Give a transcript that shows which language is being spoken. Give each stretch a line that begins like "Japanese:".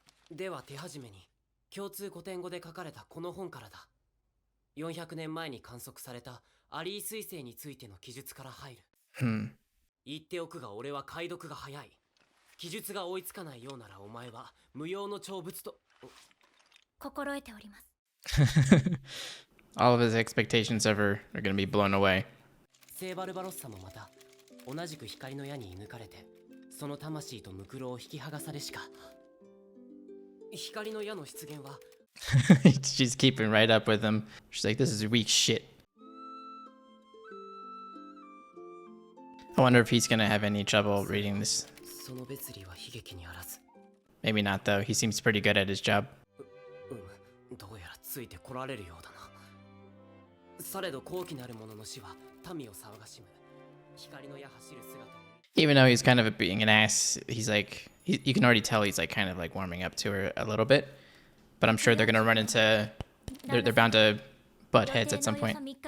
Japanese: では手始めに共通古典語で書かれたこの本からだ。 400年前に観測されたアリー彗星についての記述から入る。言っておくが俺は解読が早い。記述が追いつかないようならお前は無用の長物と心得ております。
English: All of his expectations of her are gonna be blown away.
Japanese: 聖バルバロッサもまた同じく光の矢に射抜かれてその魂とムクロを引き剥がされしか光の矢の出現は
English: She's keeping right up with him. She's like, this is weak shit. I wonder if he's gonna have any trouble reading this.
Japanese: その別離は悲劇にあらず
English: Maybe not though. He seems pretty good at his job.
Japanese: どうやらついてこられるようだなされど高貴なる者の死は民を騒がしむ光の矢走る姿に
English: Even though he's kind of being an ass, he's like, you can already tell he's like kind of like warming up to her a little bit. But I'm sure they're gonna run into, they're bound to butt heads at some point.